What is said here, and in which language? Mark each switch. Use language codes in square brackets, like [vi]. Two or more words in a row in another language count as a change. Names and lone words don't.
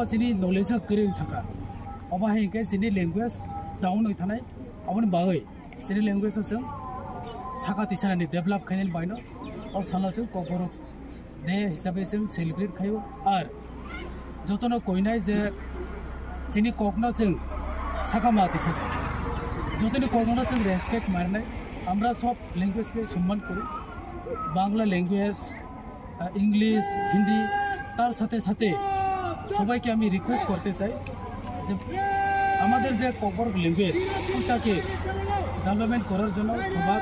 [trp] सिनी नलेज गोरों थाखा अब हायके सिनी [en] language down [trp] होय थानाय अपन बागै सिनी लैंग्वेज जों साखाथि सानानि डेभेलप खायनाय बायनो और सालासो ककबरक दे हिसाबै जों सेलिब्रेट खायो आर जतन कइनाय जे सिनि ककना जों साखामात हिसाबै जतन ककना जों रेसपेक्ट मारनाय [bn] আমরা সব ল্যাঙ্গুয়েজকে সম্মান করি বাংলা [en] language English [bn] হিন্দি তার সাথে সাথে সবাইকে আমি রিকোয়েস্ট করতে চাই যে আমাদের যে ককবরক ল্যাঙ্গুয়েজ ওটাকে ডেভেলপমেন্ট করার জন্য সবার